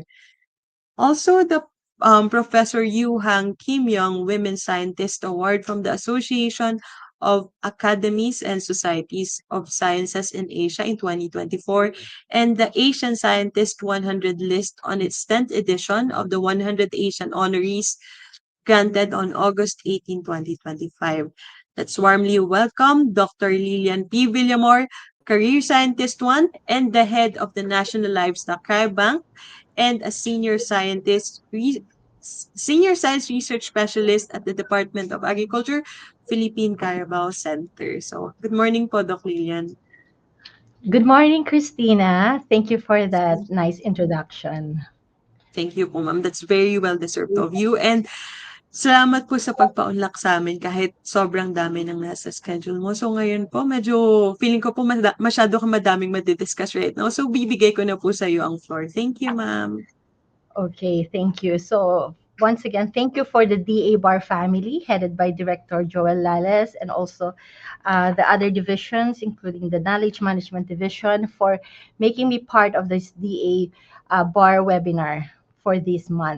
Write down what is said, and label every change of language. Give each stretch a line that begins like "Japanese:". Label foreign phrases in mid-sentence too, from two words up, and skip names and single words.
English: Also, the Professor Yu Hang Kim Young Women Scientist Award from the Association of Academies and Societies of Sciences in Asia in 2024, and the Asian Scientist 100 list on its 10th edition of the 100 Asian Honorees granted on August 18, 2025. Let's warmly welcome Dr. Lillian P. Villamor, Career Scientist 1 and the head of the National Livestock Cryobank, and a senior science research specialist at the Department of Agriculture, Philippine Carabao Center. So, good morning po, Doc Lillian. Good morning, Christina. Thank you for that nice introduction. Thank you po, ma'am. That's very well deserved of you.
Filipino: And salamat po sa pagpaunlak sa amin kahit sobrang dami ng nasa schedule mo. So ngayon po, medyo feeling ko po masyado ka madaming madidiscuss
English: right now.
Filipino: So bibigay ko na po sa iyo ang floor.
English: Thank you, ma'am. Okay, thank you. So, once again, thank you for the DA Bar family, headed by Director Joel Lales, and also the other divisions, including the Knowledge Management Division, for making me part of this DA Bar webinar for this month.